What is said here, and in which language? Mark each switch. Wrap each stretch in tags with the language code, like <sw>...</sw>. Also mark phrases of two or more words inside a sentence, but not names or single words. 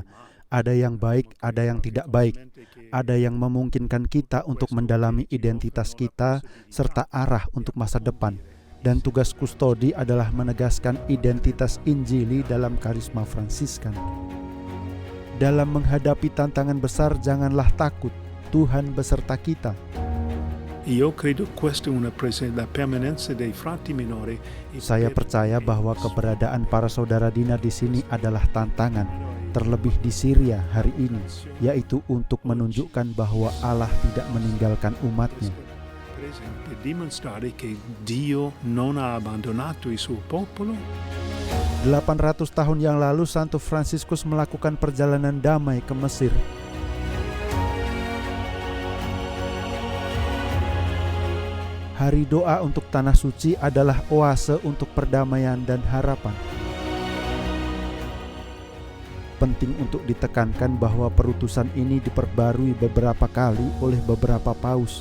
<id>Ada yang baik, ada yang tidak baik. Ada yang memungkinkan kita untuk mendalami identitas kita serta arah untuk masa depan. Dan tugas kustodi adalah menegaskan identitas Injili dalam karisma Fransiskan. Dalam menghadapi tantangan besar, janganlah takut. Tuhan beserta kita.</id> <it>Io credo questa è una la permanenza dei frati minori.</it> <id>Saya percaya bahwa keberadaan para saudara Dinar di sini adalah tantangan, terlebih di Syria hari ini, yaitu untuk menunjukkan bahwa Allah tidak meninggalkan umatnya.</id> <it>Per esempio, dimostrare che Dio non ha abbandonato il suo popolo.</it> <id>800 tahun yang lalu Santo Fransiskus melakukan perjalanan damai ke Mesir. Hari doa untuk Tanah Suci adalah oase untuk perdamaian dan harapan. Penting untuk ditekankan bahwa perutusan ini diperbarui beberapa kali oleh beberapa paus.</id>